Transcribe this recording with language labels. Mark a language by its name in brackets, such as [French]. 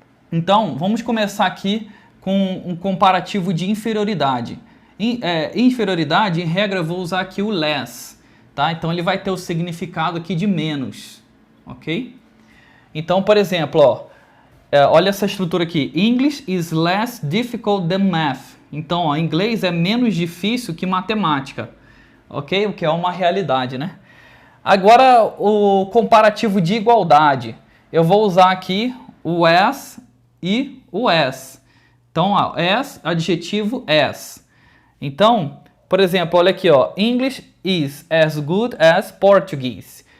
[Portuguese] Então, vamos começar aqui com um comparativo de inferioridade. Inferioridade, em regra, eu vou usar aqui o less, tá? Então, ele vai ter o significado aqui de menos, ok? Então, por exemplo, ó, olha essa estrutura aqui. [English] English is less difficult than math. [Portuguese] Então, ó, inglês é menos difícil que matemática, ok? O que é uma realidade, né? Agora, o comparativo de igualdade. Eu vou usar aqui o as e o as. Então, ó, as, adjetivo as. Então, por exemplo, olha aqui, ó, [English] English is as good as Portuguese.